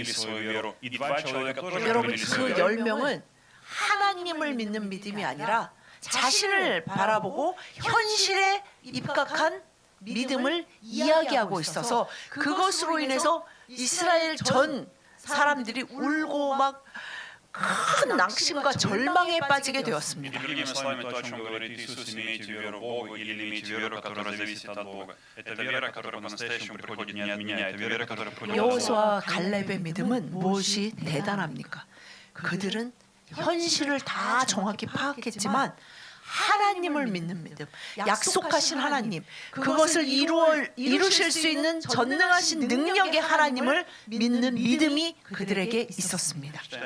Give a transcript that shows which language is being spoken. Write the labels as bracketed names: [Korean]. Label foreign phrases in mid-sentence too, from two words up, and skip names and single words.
[Korean] 여러분 그 10명은 하나님을 믿는 믿음이 아니라 자신을 바라보고 현실에 입각한 믿음을 이야기하고 있어서 그것으로 인해서 이스라엘 전 사람들이 울고 막 큰 낙심과 절망에 빠지게 되었습니다. [Russian] Другими словами, то, о чем говорит Иисус, имейте веру в Бога или имейте веру, которая зависит от Бога. Это вера, которая по-настоящему приходит не от меня, это вера, которая приходит от Бога. [Korean] 여호수아와 갈렙의 믿음은 무엇이 대단합니까? 그들은 현실을 다 정확히 파악했지만 하나님을 믿는 믿음, 약속하신 하나님, 그것을 이루실 수 있는 전능하신 능력의 하나님을 믿는 믿음이 그들에게 있었습니다.